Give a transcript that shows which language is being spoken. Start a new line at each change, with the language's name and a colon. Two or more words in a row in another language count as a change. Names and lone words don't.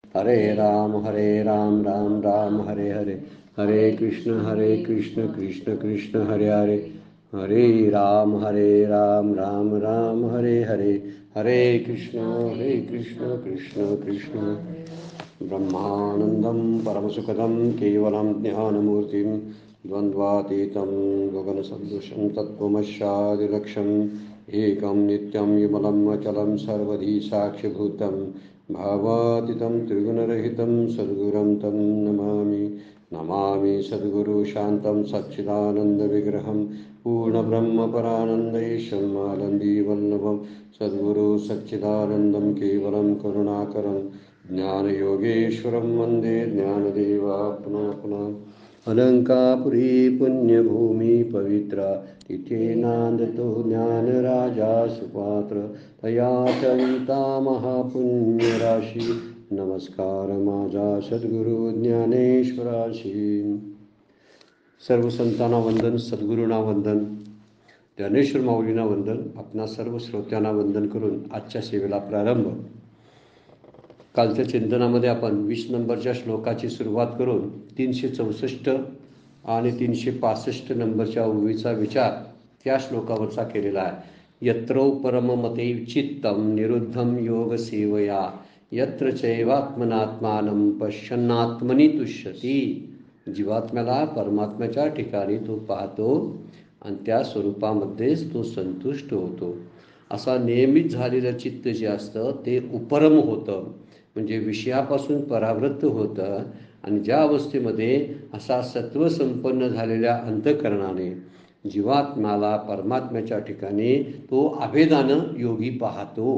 Sanskrit: हरे राम राम हरे हरे, हरे कृष्ण कृष्ण कृष्ण हरे हरे, हरे राम राम राम हरे हरे, हरे कृष्ण कृष्ण कृष्ण। ब्रह्मानन्दं परमसुखदं केवलं ज्ञानमूर्तिं द्वन्द्वातीतं गगनसदृशं तत्त्वमस्यादिलक्ष्यम् एकं नित्यं विमलं अचलं सर्वधी साक्षिभूतं भावातीतं त्रिगुणरहितं सद्गुरुं तं नमामि सद्गुरु शान्तं सच्चिदानन्दविग्रहं पूर्णब्रह्मपरानन्दैशम् आनन्दीवल्लभं सद्गुरु सच्चिदानन्दं केवलं करुणाकरं ज्ञानयोगेश्वरं वन्दे ज्ञानदेवात्मानं।
Marathi: अलंकापुरी पुण्यभूमि पवित्र तिथे नांदतो ज्ञानराजा सुपात्र तया चरिता महापुण्यराशी नमस्कार माझा सद्गुरु ज्ञानेश्वराशी। सर्व संतांना वंदन, सद्गुरूंना वंदन, ज्ञानेश्वर माऊलींना वंदन, आपणा सर्व श्रोत्यांना वंदन करून आजच्या सेवेला प्रारंभ। कालच्या चिंतनामध्ये आपण 20 नंबरच्या श्लोकाची सुरुवात करून 364 आणि 365 नंबरच्या ओवीचा विचार त्या श्लोकावरचा केलेला आहे।
Sanskrit: यत्रो परममते चित्तम निरुद्धम योग सेवया यत्र चैवात्मनात्मानं पश्यन्नात्मनि तुष्यति।
Marathi: जीवात्म्याला परमात्म्याच्या ठिकाणी तो पाहतो आणि त्या स्वरूपामध्येच तो संतुष्ट होतो। असा नियमित झालेलं चित्त जे असतं ते उपरम होतं, म्हणजे विषयापासून परावृत्त होतं। आणि ज्या अवस्थेमध्ये असा सत्वसंपन्न झालेल्या अंतःकरणाने जीवात्म्याला परमात्म्याच्या ठिकाणी तो अभेदानं योगी पाहतो।